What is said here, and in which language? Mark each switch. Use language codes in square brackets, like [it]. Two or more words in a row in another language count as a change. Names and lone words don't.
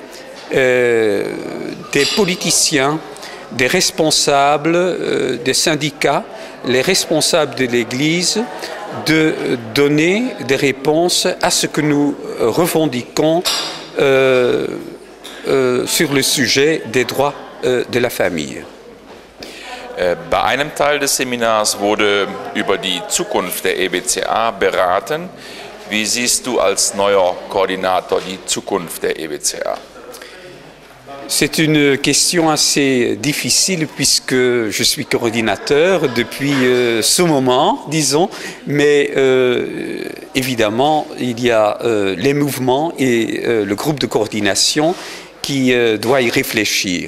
[fr] des politiciens, des responsables des syndicats, les responsables de l'Église, de donner des réponses à ce que nous revendiquons sur le sujet des droits de la famille. [de] Bei einem Teil des Seminars wurde über die Zukunft der EBCA beraten. Wie siehst du als neuer Koordinator die Zukunft der EBCA? [fr] C'est une question assez difficile puisque je suis coordinateur depuis ce moment, disons, mais évidemment il y a les mouvements et le groupe de coordination qui doit y réfléchir.